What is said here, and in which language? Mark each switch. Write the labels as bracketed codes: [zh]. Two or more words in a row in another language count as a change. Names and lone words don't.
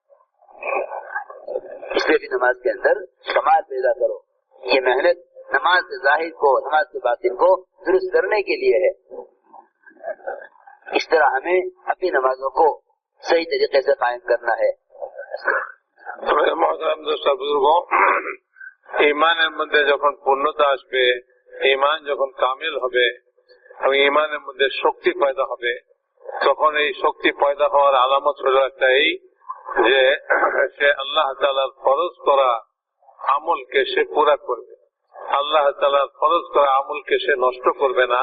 [ur] اس لیے بھی نماز کے اندر کمال پیدا کرو۔ یہ محنت نماز کے ظاہر کو، نماز کے باطن کو درست کرنے کے لیے ہے۔ اس طرح ہمیں اپنی نمازوں کو صحیح طریقے سے قائم کرنا ہے۔ محترم دوست بزرگوں، [bn] ইমানের মধ্যে যখন পূর্ণতা আসবে, ইমান যখন কামিল হবে এবং ইমানের মধ্যে শক্তি পয়দা হবে, তখন এই শক্তি পয়দা হওয়ার আলামত হলো একটা এই যে সে আল্লাহ তাআলার ফরজ করা আমলকে সে পুরা করবে, আল্লাহ তাআলার ফরজ করা আমলকে সে নষ্ট করবে না।